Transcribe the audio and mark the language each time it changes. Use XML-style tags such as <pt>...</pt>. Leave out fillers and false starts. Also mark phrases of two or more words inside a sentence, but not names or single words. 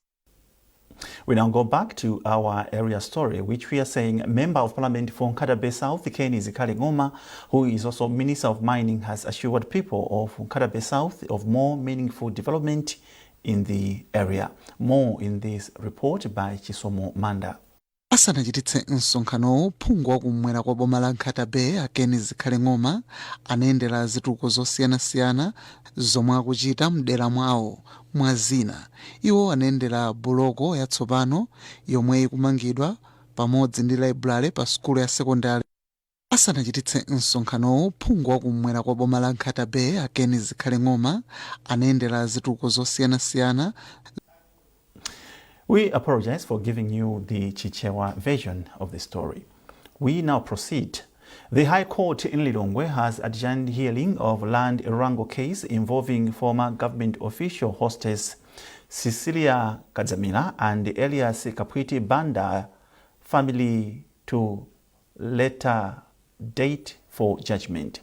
<en>We now go back to our area story, which we are saying Member of Parliament for Nkatabe South, Kenny Zikali-Ngoma, who is also Minister of Mining, has assured people of Nkatabe South of more meaningful development in the area. More in this report by Chisomo Manda.</en> <ny>Asanachititse msonkhano phungu wakumwera kwa boma la Nkatabe Kenny Zikali-Ngoma anaendera zitukuko zosiyana-siyana zomwe akuchita mdera mwawo mwa zina. Iwo anaendera buloko yatsopano yomwe ikumangidwa pamodzi ndi library pa skulu ya sekondari. Asanachititse msonkhano phungu wakumwera kwa boma la Nkatabe Kenny Zikali-Ngoma anaendera zitukuko zosiyana-siyana.</ny> <en>We apologize for giving you the Chichewa version of the story. We now proceed. The High Court in Lilongwe has adjourned hearing of land Irango case involving former government official hostess Cecilia Kadzamila and Elias Kapwiti Banda family to later date for judgment.</en>